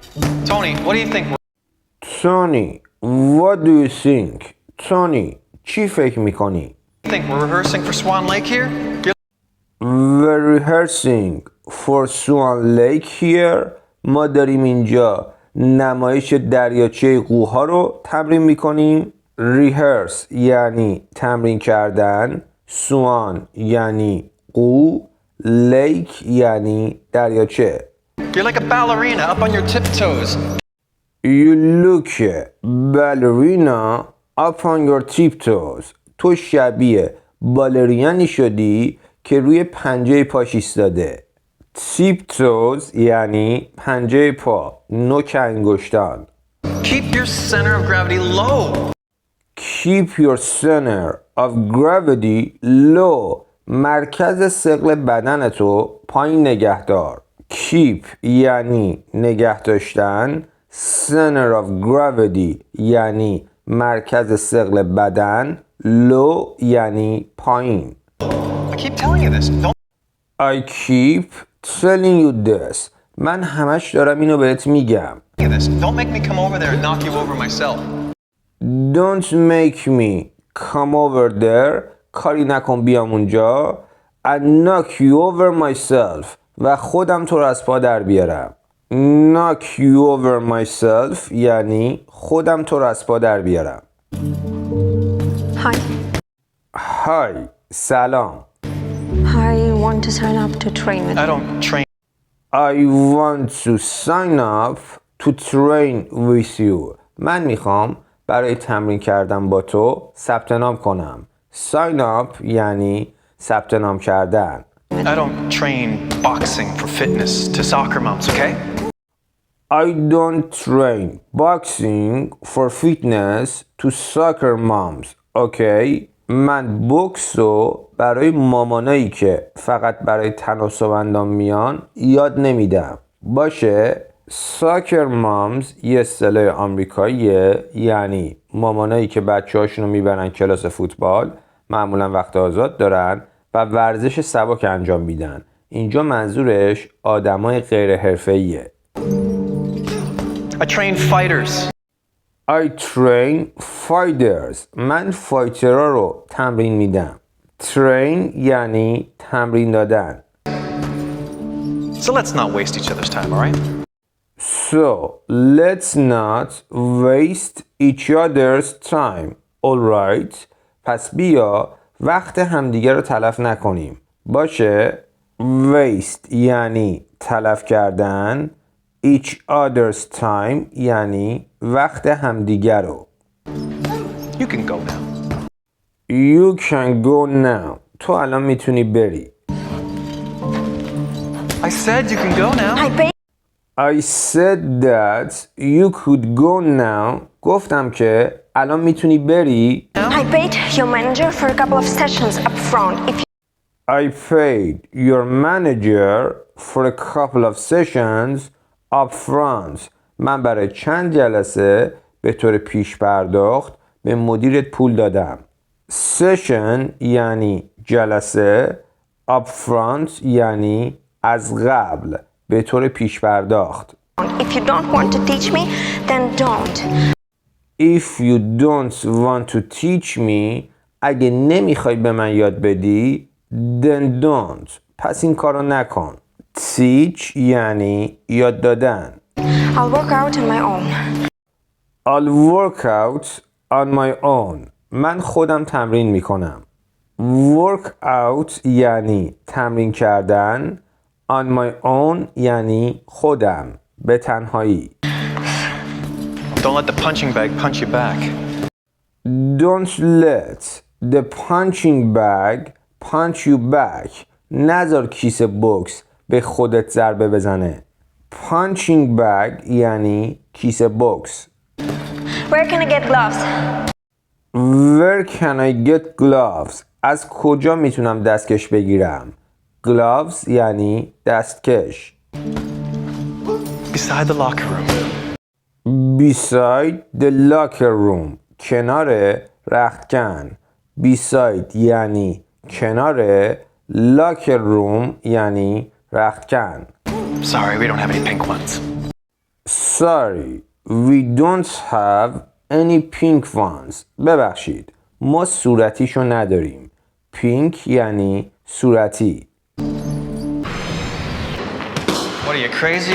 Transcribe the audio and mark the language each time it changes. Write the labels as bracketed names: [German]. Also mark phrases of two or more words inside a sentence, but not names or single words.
[English] Tony, what do you think? Tony, what do you think? Tony, [Persian] چی فکر میکنی؟ [English] Think we're rehearsing for Swan Lake here? We're rehearsing for Swan Lake here. [Persian] ما داریم اینجا نمایش دریاچه قوها رو تمرین میکنیم. Rehearse یعنی تمرین کردن. Swan یعنی قو. Lake یعنی دریاچه. [English] You're like a ballerina up on your tiptoes. You look ballerina up on your tiptoes. [Persian] تو شبیه بالرینی شدی که روی پنجه پاش ایستاده. tiptoes یعنی پنجه پا، نوک انگشتان. [English] Keep your center of gravity low. Keep your center of gravity low. [Persian] مرکز ثقل بدنتو پایین نگه دار. Keep یعنی نگه داشتن. [English] Center of gravity [Persian] یعنی مرکز ثقل بدن. Low یعنی پایین. [English] I keep telling you this. I keep telling you this. [Persian] من همش دارم اینو بهت میگم. [English] Don't make me come over there and knock you over myself. Don't make me come over there. [Persian] کاری نکن بیام اونجا. [English] And knock you over myself. [Persian] و خودم تو رو از پا در بیارم. [English] Knock you over myself [Persian] یعنی خودم تو رو از پا در بیارم. [English] Hi. Hi. سلام. I want to sign up to train with I you. don't train. I want to sign up to train with you. [Persian] من میخوام برای تمرین کردن با تو ثبت نام کنم. [English] Sign up [Persian] یعنی ثبت نام کردن. [English] I don't train boxing for fitness to soccer moms, okay? I don't train boxing for fitness to soccer moms. Okay? [Persian] من بوکس رو برای مامانایی که فقط برای تناسب میان یاد نمیدم. باشه؟ [English] soccer moms [Persian] یه اصطلاح آمریکاییه، یعنی مامانایی که بچه‌هاشون رو میبرن کلاس فوتبال، معمولا وقت آزاد دارن و ورزش سبک انجام میدن. اینجا منظورش آدمای غیر حرفه‌ایه. [English] I train fighters. I train fighters. [Persian] من فایترها رو تمرین میدم. Train یعنی تمرین دادن. [English] So let's not waste each other's time, all right? So, let's not waste each other's time. Alright? [Persian] پس بیا وقت همدیگه رو تلف نکنیم. باشه؟ Waste یعنی تلف کردن. [English] Each other's time [Persian] یعنی وقت همدیگه رو. [English] You can go now. You can go now. [Persian] تو الان میتونی بری. [English] I said you can go now. I said that you could go now. [Persian] گفتم که الان میتونی بری. [English] I paid your manager for a couple of sessions up front. If I paid your manager for a couple of sessions up front. [Persian] من برای چند جلسه به طور پیش پرداخت به مدیرت پول دادم. Session یعنی جلسه. [English] Up front [Persian] یعنی از قبل به طور پیش پرداخت. [English] If you don't want to teach me, then don't. If you don't want to teach me, [Persian] اگه نمیخوای به من یاد بدی, [English] then don't. [Persian] پس این کارو نکن. Teach یعنی یاد دادن. [English] I'll work out on my own. I'll work out on my own. [Persian] من خودم تمرین میکنم. [English] Work out [Persian] یعنی تمرین کردن. [English] On my own [Persian] یعنی خودم، به تنهایی. [English] Don't let the punching bag punch you back. Don't let the punching bag punch you back. [Persian] نذار کیسه بوکس به خودت ضربه بزنه. [English] Punching bag [Persian] یعنی کیسه بوکس. [English] Where can I get gloves? Where can I get gloves? [Persian] از کجا میتونم دستکش بگیرم؟ Gloves یعنی دستکش. [English] Beside the locker room. Beside the locker room. [Persian] کنار رختکن. Beside یعنی کنار. [English] Locker room [Persian] یعنی رختکن. [English] Sorry, we don't have any pink ones. Sorry, we don't have any pink ones. [Persian] ببخشید، ما صورتیشو نداریم. پینک یعنی صورتی. [English] What are you crazy?